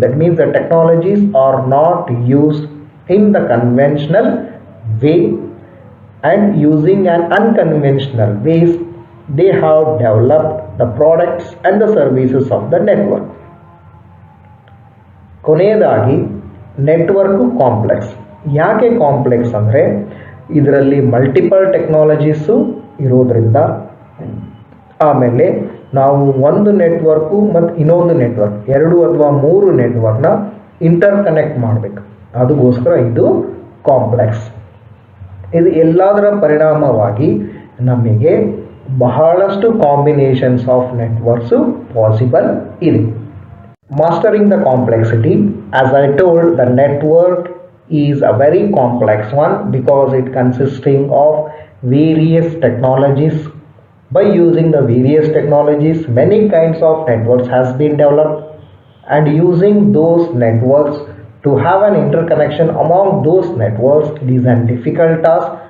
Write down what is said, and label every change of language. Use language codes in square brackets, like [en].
[en] That means the technologies are not used in the conventional way, and using an unconventional ways they have developed the products and the services of the network. [kn] ಕೊನೆಯದಾಗಿ network complex. ಯಾಕೆ complex ಅಂದರೆ ಇದರಲ್ಲಿ multiple technologies ಇರೋದ್ರಿಂದ. ಆಮೇಲೆ ನಾವು ಒಂದು network ಮತ್ತು ಇನ್ನೊಂದು ನೆಟ್ವರ್ಕ್ 2 ಅಥವಾ 3 ನೆಟ್ವರ್ಕ್ನ ಇಂಟರ್ ಕನೆಕ್ಟ್ ಮಾಡಬೇಕು. ಅದಕ್ಕೋಸ್ಕರ ಇದು ಕಾಂಪ್ಲೆಕ್ಸ್. ಇದು ಎಲ್ಲದರ ಪರಿಣಾಮವಾಗಿ ನಮಗೆ ಬಹಳಷ್ಟು [en] combinations of networks [kn] ಪಾಸಿಬಲ್ ಇದೆ. [en] Mastering the complexity, as I told, the network is a very complex one because it consisting of various technologies. By using the various technologies, many kinds of networks has been developed, and using those networks to have an interconnection among those networks, it is a difficult task.